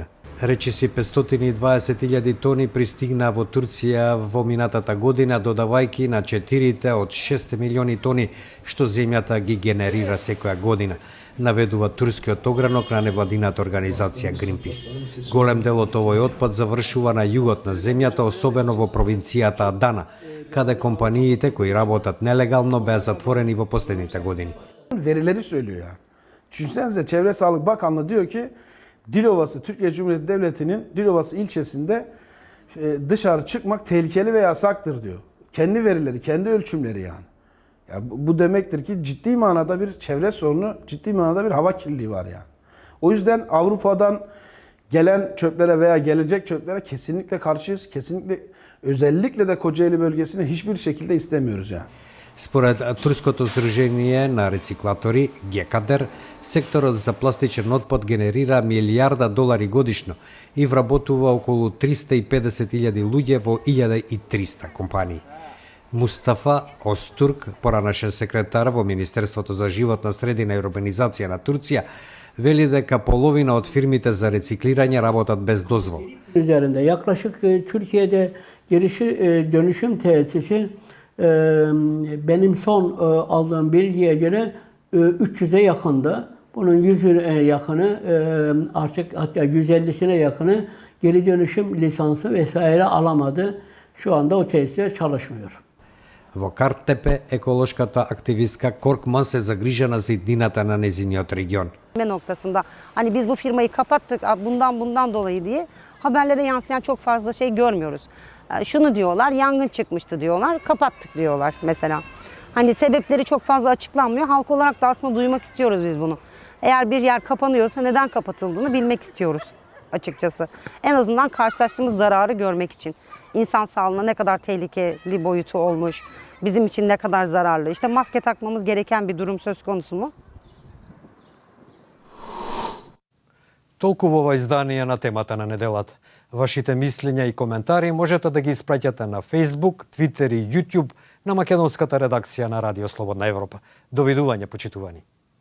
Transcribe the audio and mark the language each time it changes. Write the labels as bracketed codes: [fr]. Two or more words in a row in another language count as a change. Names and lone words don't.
[mk] Речиси 520.000 тони пристигна во Турција во минатата година, додавајќи на 4 од 6 милиони тони што земјата ги генерира секоја година, наведува турскиот огранок на невладината организација Greenpeace. Голем дел од овој отпад завршува на југот на земјата, особено во провинцијата Адана, каде компаниите кои работат нелегално беа затворени во последните години. [tr] Verileri söylüyor yani. Düşünsenize, Çevre Sağlık Bakanlığı diyor ki Dilovası, Türkiye Cumhuriyeti Devleti'nin Dilovası ilçesinde dışarı çıkmak tehlikeli ve yasaktır diyor. Kendi verileri, kendi ölçümleri yani. Ya bu demektir ki ciddi manada bir çevre sorunu, ciddi manada bir hava kirliliği var yani. O yüzden Avrupa'dan gelen çöplere veya gelecek çöplere kesinlikle karşıyız. Kesinlikle, özellikle de Kocaeli bölgesini hiçbir şekilde istemiyoruz yani. [mk] Според Турското здружение на рециклатори ГЕКАДЕР, секторот за пластичен отпад генерира $1.000.000 годишно и вработува околу 350.000 луѓе во 1300 компании. Мустафа Остурк, поранашен секретар во Министерството за животна средина и урбанизација на Турција, veli дека половина од фирмите за рециклирање работат без дозвол. [tr] Üzerinde yaklaşık Türkiye'de dönüşüm tesisi benim son aldığım bilgiye göre 300'e yakındı. Bunun 100'e yakını artık hatta 150'sine yakını geri dönüşüm lisansı vesaire alamadı. Şu anda o tesisler çalışmıyor. [mk] Во Картепе, еколошката активистка Коркман се загрижена за иднината на незиниот регион. [tr] Noktasında hani biz bu firmayı kapattık bundan dolayı diye haberlere yansıyan çok fazla şey görmüyoruz. Şunu diyorlar, yangın çıkmıştı diyorlar, kapattık diyorlar mesela. Hani sebepleri çok fazla açıklanmıyor. Halk olarak da aslında duymak istiyoruz biz bunu. Eğer bir yer kapanıyorsa neden kapatıldığını bilmek istiyoruz açıkçası. En azından karşılaştığımız zararı görmek için. İnsan sağlığına ne kadar tehlikeli boyutu olmuş, bizim için ne kadar zararlı. İşte maske takmamız gereken bir durum söz konusu mu? [mk] Толку во ова издание на темата на неделата. Вашите мислења и коментари можете да ги испраќате на Facebook, Twitter и YouTube на македонската редакција на Радио Слободна Европа. Довидување, почитувани.